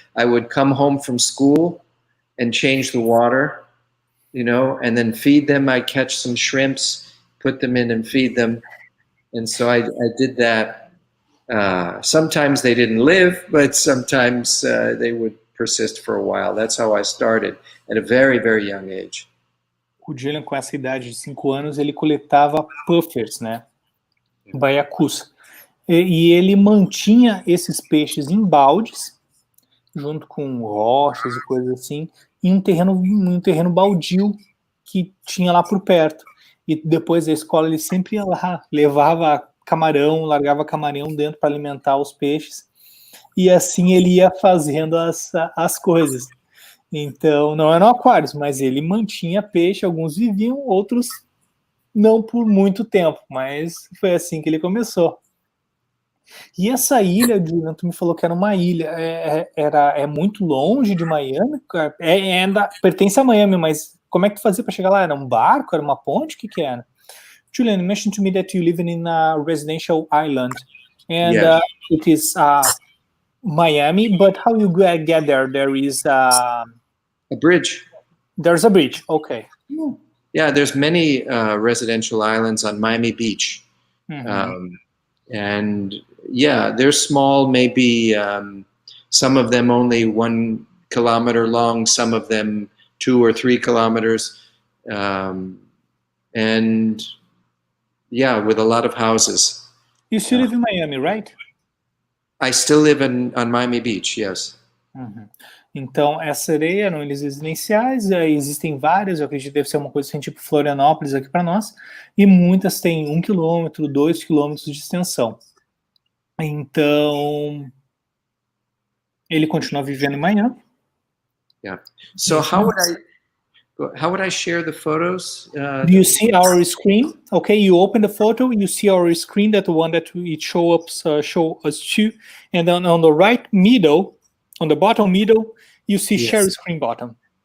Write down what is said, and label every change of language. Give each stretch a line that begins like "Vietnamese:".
English: I would come home from school and change the water, and then feed them. I catch some shrimps, put them in and feed them. And so I did that. Sometimes they didn't live, but sometimes they would persist for a while. That's how I started at a very, very young age.
Portuguese: O Julian, com essa idade de 5 anos, ele coletava puffers, né? Baiacus. E ele mantinha esses peixes em baldes, junto com rochas e coisas assim, em um terreno baldio que tinha lá por perto. E depois da escola ele sempre ia lá, levava camarão, largava camarão dentro para alimentar os peixes, e assim ele ia fazendo as coisas. Então, não eram aquários, mas ele mantinha peixe, alguns viviam, outros não por muito tempo, mas foi assim que ele começou. E essa ilha, Julian, tu me falou que era uma ilha, é muito longe de Miami? Pertence a Miami, mas como é que tu fazia para chegar lá? Era um barco? Era uma ponte? O que era?
English: Julian, you mentioned to me that you live in a residential island, and Yes. it is Miami, but how you get there? There is a bridge. There's a bridge, okay. Yeah, there's many residential islands on Miami Beach. Mm-hmm. And yeah, they're small, maybe some of them only 1 kilometer long, some of them 2 or 3 kilometers. And yeah, with a lot of houses. You still live in Miami, right? I still live on Miami Beach, yes. Uhum.
Portuguese: Então, essa sereia eram ilhas residenciais, aí existem várias, eu acredito que deve ser uma coisa assim, tipo Florianópolis aqui para nós, e muitas têm 1 quilômetro, 2 quilômetros de extensão. Então, ele continua vivendo em Miami.
English: Yeah. So how would I share the photos? Do you see our screen? Okay, you open the photo, you see our screen, that one that it show us to, and then on the right middle, on the bottom middle, you see Yes. share screen button.